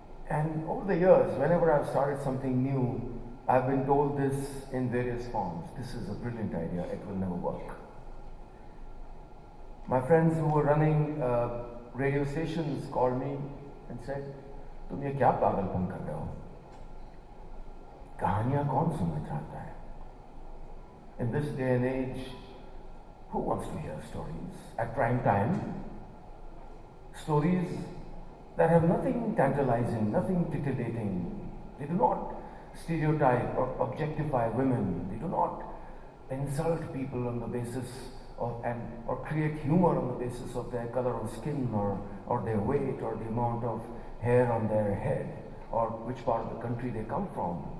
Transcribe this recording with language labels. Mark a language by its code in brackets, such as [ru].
[en] And over the years, whenever I've started something new, I've been told this in various forms. This is a brilliant idea. It will never work. My friends who were running radio stations called me and said, [hi] "तुम ये क्या पागलपन कर रहे हो? कहानियां कौन सुनना चाहता है? [en] In this day and age, who wants to hear stories at prime time? Stories that have nothing tantalizing, nothing titillating. They do not stereotype or objectify women. They do not insult people on the basis of or create humor on the basis of their color of skin or their weight or the amount of hair on their head or which part of the country they come from.